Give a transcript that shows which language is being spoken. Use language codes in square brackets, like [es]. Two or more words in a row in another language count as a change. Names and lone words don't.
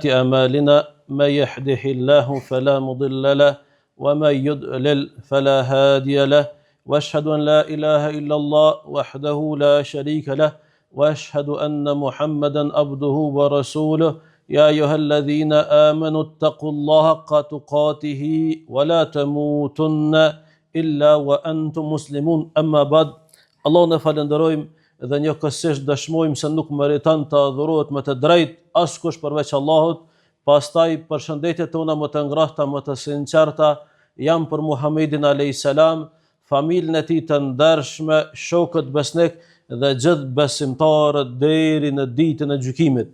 [ar] أعمالنا ما يهده الله فلا مضل له ومن يضلل فلا هادي له وأشهد أن لا إله إلا الله وحده لا شريك له وأشهد أن محمدا عبده ورسوله يا أيها الذين آمنوا اتقوا الله حق تقاته ولا تموتن إلا وأنتم مسلمون أما بعد. [sq] Allah në falenderojmë dhe njëkohësisht dëshmojmë se nuk meriton të adhurohet me të drejtë askush përveç Allahut. Pastaj përshëndetjet tona më të ngrohta, më të sinqerta janë për Muhamedin [ar] alayhis salam, [sq] familjen e tij të ndershme, shokët besnik dhe gjithë besimtarët deri në ditën e gjykimit.